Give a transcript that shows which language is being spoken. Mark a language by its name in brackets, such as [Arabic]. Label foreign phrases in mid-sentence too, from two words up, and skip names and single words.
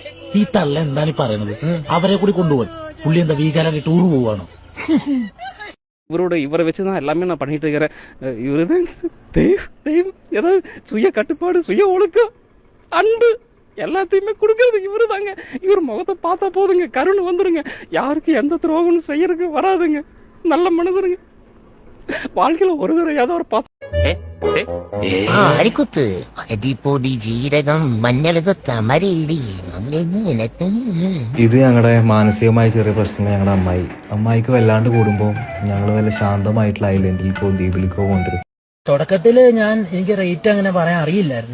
[Malayalam] ഈ തള്ള എന്താണ് ഈ പറയണത്? അവരെ കൂടി കൊണ്ടുപോകാൻ പുള്ളി എന്താ വീഗാലാൻഡ് ടൂർ പോവാണോ? [Tamil] இவரை வச்சுதான் எல்லாமே நான் பண்ணிட்டு இருக்கிறேன். இவருதான் தெய்வம், ஏதாவது சுய கட்டுப்பாடு, சுய ஒழுக்கம், அன்பு எல்லாத்தையுமே கொடுக்கறது இவரு தாங்க. இவர் முகத்தை பார்த்தா போதுங்க, கருணை வந்துருங்க, யாருக்கு எந்த துரோகமும் செய்யறதுக்கு வராதுங்க. நல்ல மனிதருங்க. வாழ்க்கையில ஒரு தடவை ஏதோ ஒரு [Malayalam] അരിക്കുത്ത് അരിപ്പൊടി ജീരകം മഞ്ഞള് തമരയിടി. ഇത് ഞങ്ങളുടെ മാനസികമായ ചെറിയ പ്രശ്നങ്ങൾ. ഞങ്ങളുടെ അമ്മായിക്ക് വല്ലാണ്ട് കൂടുമ്പോ ഞങ്ങൾ വല്ല ശാന്തമായിട്ടുള്ള ഐലൻഡിലേക്കോ ദ്വീപിലേക്കോ കൊണ്ടുവരും. തുടക്കത്തില് എനിക്ക് റേറ്റ് അങ്ങനെ പറയാൻ അറിയില്ലായിരുന്നു.